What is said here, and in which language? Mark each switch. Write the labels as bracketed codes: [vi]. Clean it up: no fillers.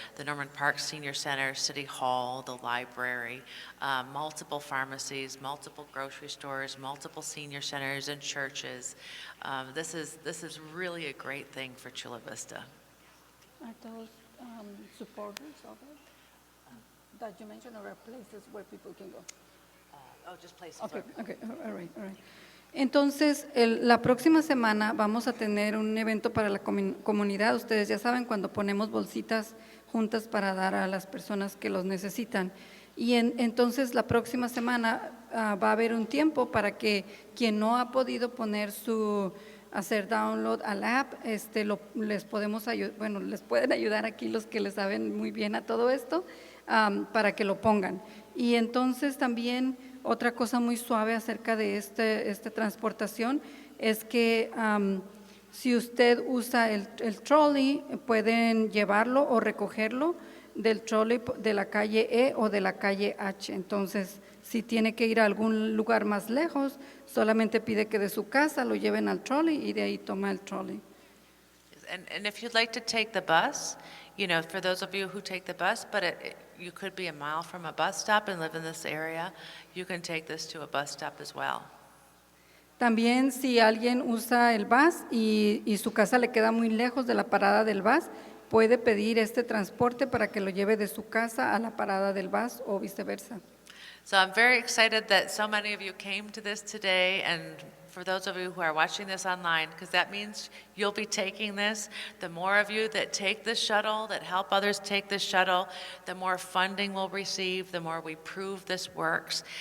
[en] The Norman Park Senior Center, City Hall, the library, multiple pharmacies, multiple grocery stores, multiple senior centers and churches. This is really a great thing for Chula Vista. Are those supporters of it that you mentioned, or are places where people can go? Just places. Okay, all right. [es] Entonces, la próxima semana vamos a tener un evento para la comunidad. Ustedes ya saben, cuando ponemos bolsitas juntas para dar a las personas que los necesitan. Y entonces, la próxima semana va a haber un tiempo para que quien no ha podido hacer download al app, les podemos ayudar, bueno, les pueden ayudar aquí los que le saben muy bien a todo esto, para que lo pongan. Y entonces también otra cosa muy suave acerca de esta transportación es que si usted usa el trolley, pueden llevarlo o recogerlo del trolley de la calle E o de la calle H. Entonces, si tiene que ir a algún lugar más lejos, solamente pide que de su casa lo lleven al trolley y de ahí toma el trolley. [en] And if you'd like to take the bus, you know, for those of you who take the bus, but you could be a mile from a bus stop and live in this area, you can take this to a bus stop as well. [es] También si alguien usa el bus y su casa le queda muy lejos de la parada del bus, puede pedir este transporte para que lo lleve de su casa a la parada del bus o viceversa. [en] So I'm very excited that so many of you came to this today, and for those of you who are watching this online, because that means you'll be taking this. The more of you that take this shuttle, that help others take this shuttle, the more funding we'll receive, the more we prove this works.